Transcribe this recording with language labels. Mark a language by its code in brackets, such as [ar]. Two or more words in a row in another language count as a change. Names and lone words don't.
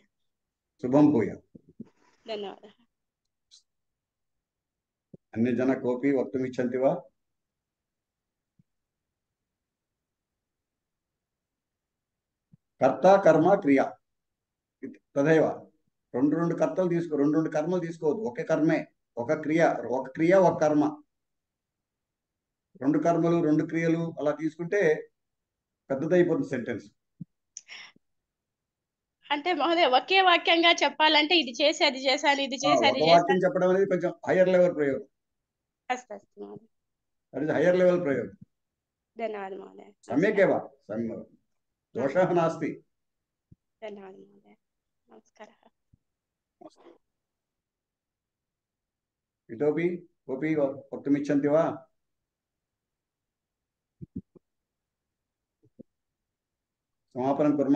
[sa] शुभं भूयात्। धन्यवादः। अन्यजन कोऽपि वक्तुम् इच्छन्ति वा? कर्ता कर्म क्रिया तथैव [te] రెండు కర్తలు తీసుకో, రెండు కర్మలు తీసుకోవద్దు, ఒకే కర్మే, ఒక క్రియ ఒక కర్మ, 2 కర్మలు 2 క్రియలు అలా తీసుకుంటే పెద్దదైపోతుంది సెంటెన్స్. అంటే మహోదయ ఒకే వాక్యంగా చెప్పాలంటే ఇది చేసి అది చేశాను, ఇది చేసి అది చేశాను. వాక్యం చెప్పడం అనేది కొంచెం [en] higher level [te] ప్రయోగం. [sa] అస్తు మహోదయ, [te] అది [en] higher level [te] ప్రయోగం. ధన్యవాదాలు మహోదయ. [sa] सम्यक् एव, दोषः नास्ति। धन्यवादः महोदय, नमस्कारः। इतोपि कोऽपि वक्तुमिच्छन्ति वा? समापनं कुर्मः।